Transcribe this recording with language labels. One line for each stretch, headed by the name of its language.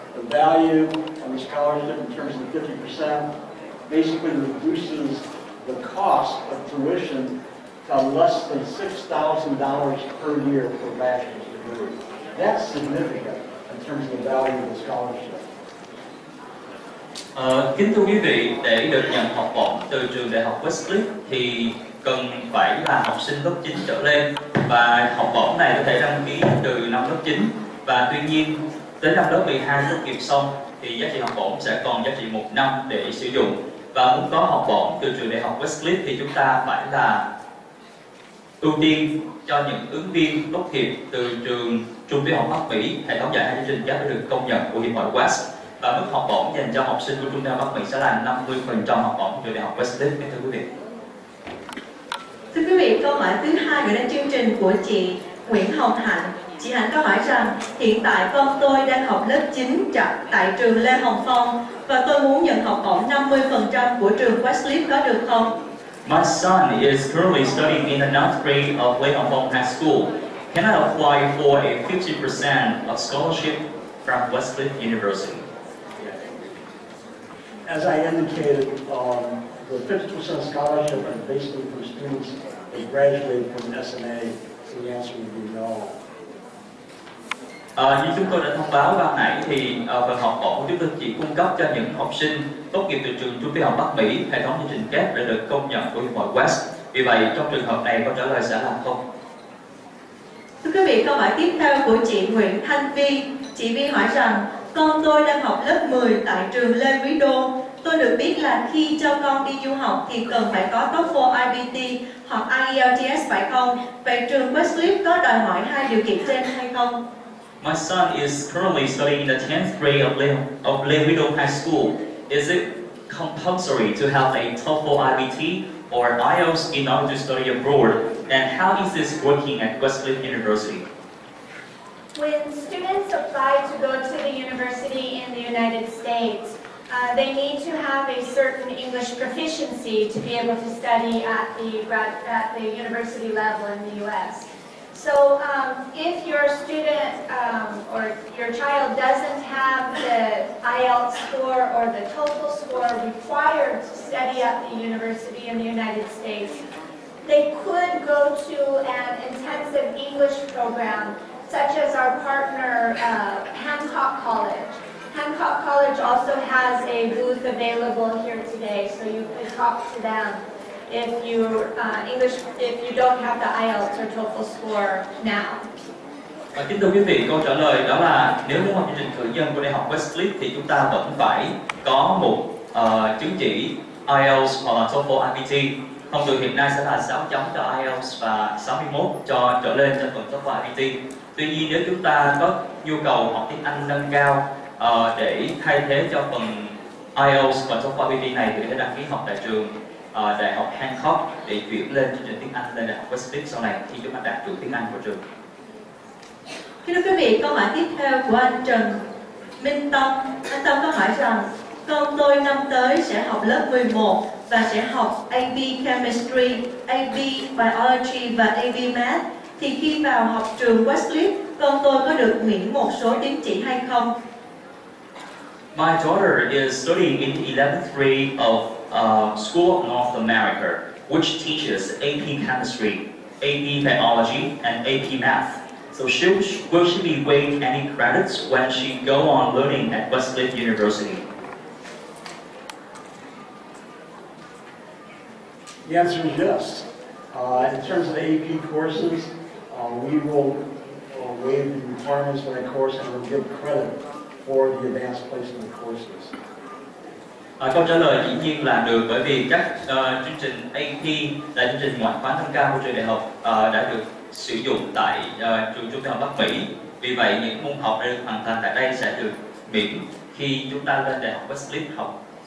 English: The value of the scholarship in terms of 50% basically reduces the cost of tuition to less than $6,000 per year for bachelor's degree. That's significant in terms of the value of the scholarship.
Vietnamese: Kính thưa quý vị, để được nhận học bổng từ trường đại học Wescliff thì cần phải là học sinh lớp 9 trở lên, và học bổng này có thể đăng ký từ năm lớp 9, và tuy nhiên đến năm lớp 12 tốt nghiệp xong thì giá trị học bổng sẽ còn giá trị 1 năm để sử dụng. Và muốn có học bổng từ trường đại học Wescliff thì chúng ta phải là ưu tiên cho những ứng viên tốt nghiệp từ trường trung tiểu học Bắc Mỹ, hệ thống dạy 2 chương trình giáo đã được công nhận của Hiệp hội West. Và mức học bổng dành cho học sinh của trung tâm Bắc Mỹ sẽ là 50% học bổng từ đại học Wescliff. Thưa quý vị. Thưa quý vị, câu hỏi thứ hai gửi đến chương trình của chị Nguyễn Hồng Hạnh. Chị Hạnh có hỏi rằng hiện tại con tôi đang học lớp 9 tại trường Lê Hồng Phong và tôi muốn nhận học bổng 50% của trường Wescliff có được không?
English: My son is currently studying in the 9th grade of Lê Hồng Phong High School. Can I apply for a 50% of scholarship from Wescliff University? As I indicated, the 50% scholarship is basically for students that graduate from SNA, so the answer would be no.
Vietnamese: Như chúng tôi đã thông báo ban nãy thì phần học bổng chúng tôi chỉ cung cấp cho những học sinh tốt nghiệp từ trường trung tiểu học Bắc Mỹ, hệ thống chương trình kép đã được công nhận của Hiệp hội West. Vì vậy trong trường hợp này câu trả lời sẽ là không. Thưa quý vị, câu hỏi tiếp theo của chị Nguyễn Thanh Vi. Chị Vi hỏi rằng con tôi đang học lớp 10 tại trường Lê Quý Đô. Tôi được biết là khi cho con đi du học thì cần phải có TOEFL IBT hoặc IELTS phải không? Vậy trường Wescliff có đòi hỏi hai điều kiện trên hay không?
English: My son is currently studying in the 10th grade of Lê Quý Đô High School. Is it compulsory to have a TOEFL IBT or IELTS in order to study abroad? And how is this working at Wescliff University? When students apply to go to the university in the United States, they need to have a certain English proficiency to be able to study at the university level in the U.S. So if your student or your child doesn't have the IELTS score or the TOEFL score required to study at the university in the United States, they could go to an intensive English program such as our partner Hancock College. Hancock College also has a booth available here today, so you could talk to them if you don't have the IELTS or TOEFL score now.
Vietnamese: Kính thưa quý vị, câu trả lời đó là nếu muốn học chương trình cử nhân của đại học Wescliff thì chúng ta vẫn phải có một chứng chỉ IELTS hoặc là TOEFL IBT. Thông thường hiện nay sẽ là 6 chấm cho IELTS và 61 cho trở lên cho phần TOEFL IBT. Tuy nhiên nếu chúng ta có nhu cầu học tiếng Anh nâng cao để thay thế cho phần IELTS và TOEFL IBT này thì có thể đăng ký học tại trường đại học Hancock để chuyển lên chương trình tiếng Anh lên đại học Wescliff sau này khi chúng ta đạt chuẩn tiếng Anh của trường. Thưa quý vị, câu hỏi tiếp theo của anh Trần Minh Tâm. Anh Tâm có hỏi rằng con tôi năm tới sẽ học lớp 11 và sẽ học AB Chemistry, AB Biology và AB Math. Thì khi vào học trường Wescliff, con tôi có được miễn một số tín chỉ hay không?
English: My daughter is studying in the 11th grade of School of North America, which teaches AP Chemistry, AP Biology, and AP Math. So will she be waived any credits when she go on learning at Wescliff University? The answer is yes. In terms of AP courses, we will waive the requirements for that course and will give credit for the advanced placement courses.
Vietnamese: Câu trả lời dĩ nhiên là được, bởi vì các chương trình AP là chương trình ngoại khóa nâng cao của trường đại học đã được sử dụng tại trường trung học Bắc Mỹ. Vì vậy những môn học đã được hoàn thành tại đây sẽ được miễn khi chúng ta lên đại học Wescliff học.